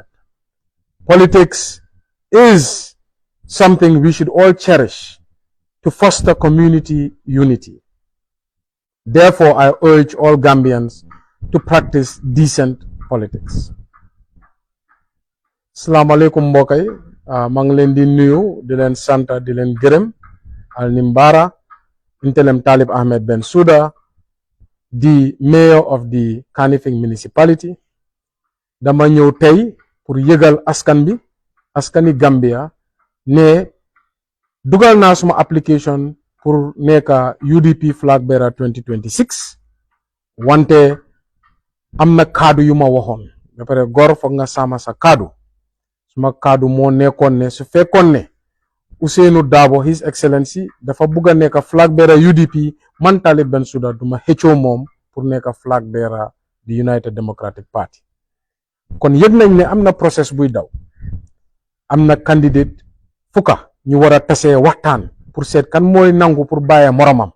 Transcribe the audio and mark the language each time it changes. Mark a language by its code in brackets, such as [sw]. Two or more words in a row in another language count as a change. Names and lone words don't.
[en] Politics is something we should all cherish to foster community unity. Therefore, I urge all Gambians to practice decent politics. [ar] السلام عليكم mbokay, [wo] maa ngi leen di nuyu di leen sant di leen gërëm al nimbara intelem Talib Ahmed Ben Suda, [en] the mayor of the Kanifing municipality. [wo] Dama ñëw tey pour yëgal askan bi, askani Gambia ne dugal naa suma application pour nekka UDP flagbearer 2026 wante am na kaddu yu ma waxoon ba pare gor foog nga sama sa kaddu. Suma kaddu moo nekkoon ne su fekkoon ne Usainu Darboe [en] His Excellency [wo] dafa bugg a nekk [en] flag bearer [wo] UDP man Talib Ben Suda duma xëccoo moom pour nekk [en] flag bearer [wo] the United Democratic Party. Kon yëg nañ ne am na process buy daw, am na candidate fukka ñu war a tasee waxtaan pour seet kan mooy nangu pour bàyyi moromam.